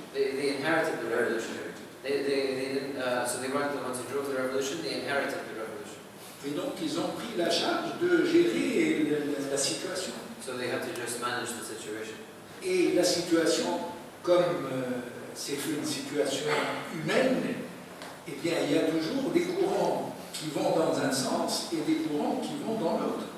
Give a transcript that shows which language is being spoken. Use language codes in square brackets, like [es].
[en] They inherited the revolution. They didn't, so they weren't the ones who drove the revolution, they inherited the revolution. [fr] Et donc ils ont pris la charge de gérer la situation. [en] So they had to just manage the situation. [fr] Et la situation, comme c'est une situation humaine, eh bien il y a toujours des courants qui vont dans un sens et des courants qui vont dans l'autre.